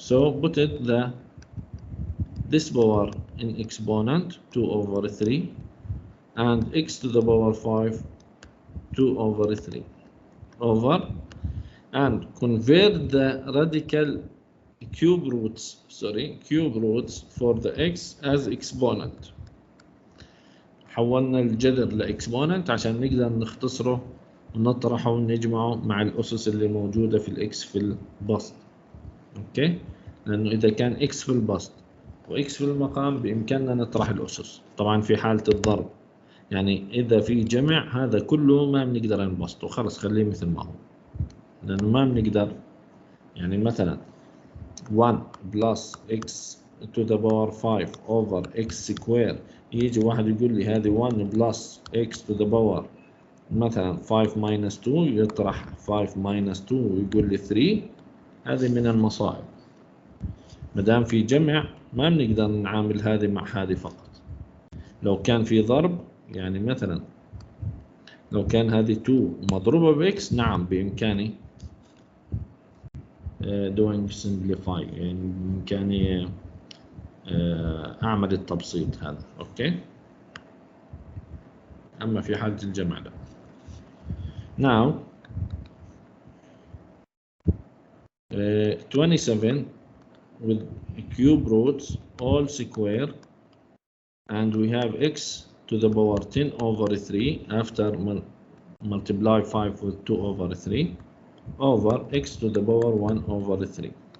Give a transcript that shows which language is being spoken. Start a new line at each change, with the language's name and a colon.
English: So put it this power in exponent 2 over 3 and x to the power 5 2 over 3 over, and convert the radical cube roots for the x as exponent.
Arabic: حولنا الجذر لإكسبوننت عشان نقدر نختصره ونطرحه ونجمعه مع الأسس اللي موجودة في الإكس في البسط. أوكي؟ لأنه إذا كان إكس في البسط وإكس في المقام بإمكاننا نطرح الأسس، طبعا في حالة الضرب، يعني إذا في جمع هذا كله ما بنقدر نبسطه، خلص خليه مثل ما هو، لأنه ما بنقدر، يعني مثلا 1 بلس إكس
English: to the power 5 over x square.
Arabic: يجي واحد يقول لي هذه
English: 1 plus x to the power
Arabic: مثلا
English: 5 minus 2،
Arabic: يطرح 5 minus 2 ويقول لي 3. هذه من المصائب. مدام في جمع ما بنقدر نعامل هذه مع هذه فقط. لو كان في ضرب، يعني مثلا لو كان هذه 2 مضروبة بإكس، نعم بإمكاني
English: doing simplify،
Arabic: يعني بإمكاني أعمل التبسيط هذا. أوكي، أما في حالة الجمع لا.
English: Now 27 with cube roots all square, and we have x to the power 10 over 3 after multiply 5 with 2 over 3 over x to the power 1 over 3.